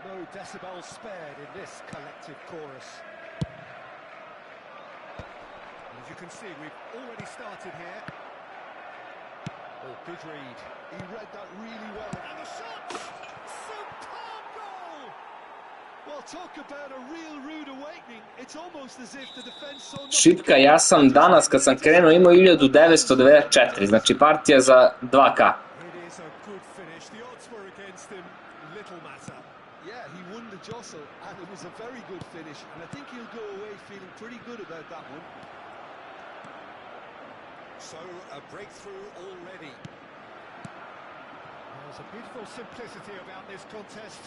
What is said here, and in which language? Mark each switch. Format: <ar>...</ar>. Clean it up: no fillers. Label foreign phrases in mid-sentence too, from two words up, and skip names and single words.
<en>No decibels spared in this collective chorus. As you can see, we've already started here. Oh, good read. He read that really well. And the shot! Superb goal! Well, talk about a real rude awakening. It's almost as if the defense saw nothing.</en> <sr>Šipka, ja sam danas kad sam krenuo imao 1994, znači partija za 2K.</sr> <en>It is a good finish. The odds were against him. Little matter. Yeah, he won the jostle, and it was a very good finish. And I think he'll go away feeling pretty good about that one. So, a breakthrough already. There's a beautiful simplicity about this contest.</en>